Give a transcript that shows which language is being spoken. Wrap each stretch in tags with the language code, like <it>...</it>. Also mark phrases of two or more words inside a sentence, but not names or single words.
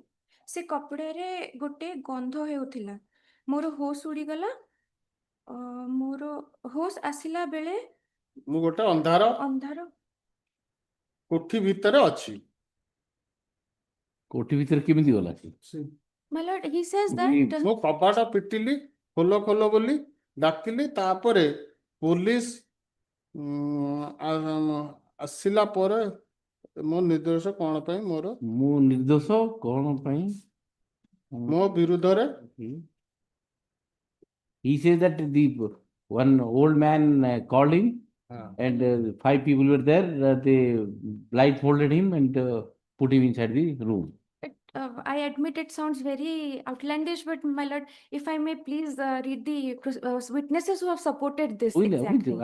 <or>ସେ କପଡାରେ ଗୋଟେ ଗନ୍ଧ ହେଉଥିଲା। ମୋର ହୋସ ଉଡିଗଲା। ମୋର ହୋସ ଆସିଲା ବେଳେ ମୁଁ ଗୋଟେ ଅନ୍ଧାର କୋଠି ଭିତରେ ଅଛି। କୋଠି ଭିତରେ କେମିତି ଗଲା?</or> <en>My lord, he says that</en> <or>ମୁଁ କବାଟ ପିଟିଲି ଖୋଲ ଖୋଲ ବୋଲି ଡାକିଲି। ତାପରେ ପୋଲିସ ଆସିଲା ପରେ ମୋ ନିର୍ଦ୍ଦୋଷ କଣ ପାଇଁ ମୋ ବିରୁଦ୍ଧରେ</or> <en>he says that the one old man called him and 5 people were there. They blindfolded him and put him inside the room. I admit it sounds very outlandish, but my lord, if I may please read the witnesses who have supported this exact thing.</en>